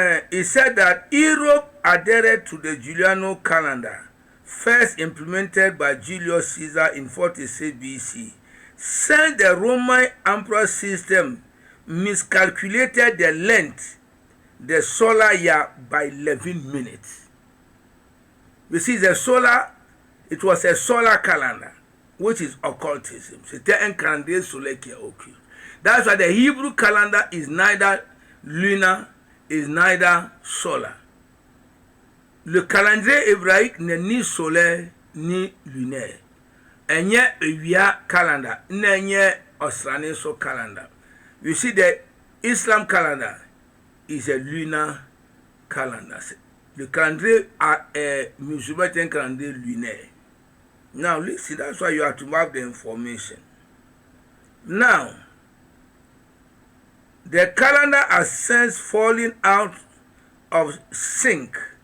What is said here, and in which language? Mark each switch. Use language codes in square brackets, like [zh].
[en] He said that Europe adhered to the Julian calendar, first implemented by Julius Caesar in 46 BC. Since the Roman emperor system miscalculated the length, the solar year by 11 minutes. You see, it was a solar calendar, which is occultism. [fr] C'était un calendrier solaire qui est occulte. [en] That's why the Hebrew calendar is neither lunar, is neither solar. [fr] Le calendrier hébraïque n'est ni solaire ni lunaire. Enye ewia calendar, nenye Australian calendar. [en] You see, the Islam calendar is a lunar calendar. [fr] Le calendrier musulman est un calendrier lunaire. [en] Now listen, that's why you have to have the information. Now, the calendar has since fallen out of sync.